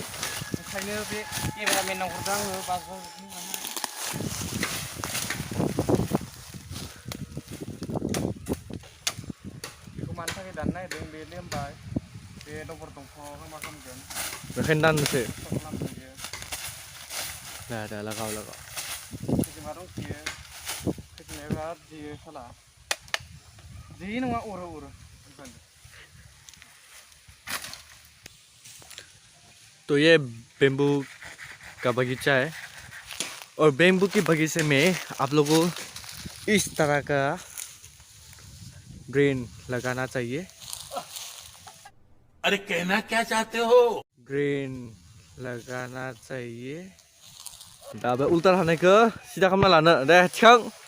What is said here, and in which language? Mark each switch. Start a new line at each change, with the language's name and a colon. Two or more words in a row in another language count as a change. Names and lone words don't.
Bodo: ओंखायनो बे केमेरामेनाव हरदों आङो बाजाराव बेखौ मानि थाखाय दाननो नागिरदों बे लेमबाय बे दबर दंफाङाव मा खालामगोन बेखायनो दाननोसै खालामगोन बियो दा लगाव खैजिमा दंखियो खैजिमाया बिराद जियो साला जियो नङा अरो
Hindi: तो ये बेम्बू का बगीचा है और बेम्बू की बगीचे में आप लोगों को इस तरह का ग्रीन लगाना चाहिए। अरे कहना क्या चाहते हो? ग्रीन लगाना चाहिए।
Bodo: दा बे उल्टा थानायखौ सिदा खालामना लानो दे थिखां